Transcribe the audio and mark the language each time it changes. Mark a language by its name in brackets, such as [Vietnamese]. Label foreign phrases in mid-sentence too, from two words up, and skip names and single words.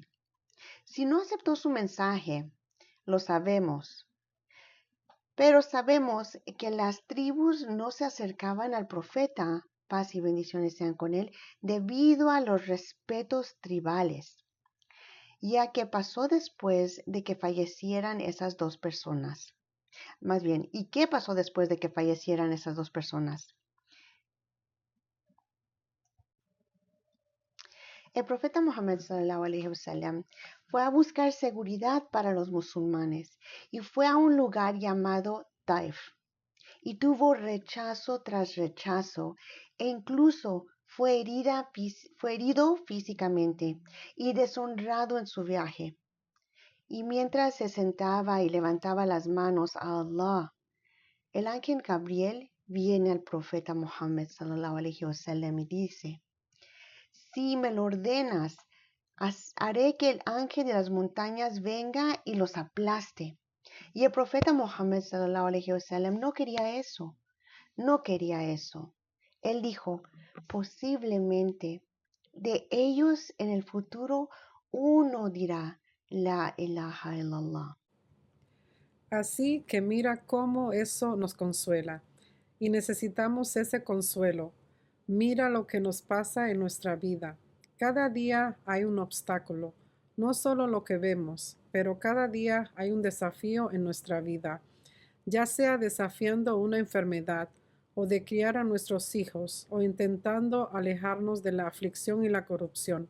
[Spanish] Si no aceptó su mensaje, lo sabemos, pero sabemos que las tribus no se acercaban al profeta, paz y bendiciones sean con él, debido a los respetos tribales, ya que pasó después de que fallecieran esas dos personas. Más bien, ¿y qué pasó después de que fallecieran esas dos personas? El profeta Muhammad [Arabic] صلى الله عليه وسلم [Spanish] fue a buscar seguridad para los musulmanes y fue a un lugar llamado Taif y tuvo rechazo tras rechazo e incluso fue herido físicamente y deshonrado en su viaje. Y mientras se sentaba y levantaba las manos a Allah, el ángel Gabriel viene al profeta Muhammad [Arabic] صلى الله عليه وسلم [Spanish] y dice: si me lo ordenas, haré que el ángel de las montañas venga y los aplaste. Y el profeta Muhammad [Arabic] صلى الله عليه وسلم [Spanish] no quería eso, no quería eso. Él dijo, posiblemente de ellos en el futuro uno dirá, [Arabic] لا إله إلا الله. [Spanish] Así que mira cómo eso nos consuela. Y necesitamos ese consuelo. Mira lo que nos pasa en nuestra vida. Cada día hay un obstáculo, no solo lo que vemos, pero cada día hay un desafío en nuestra vida, ya sea desafiando una enfermedad o de criar a nuestros hijos o intentando alejarnos de la aflicción y la corrupción.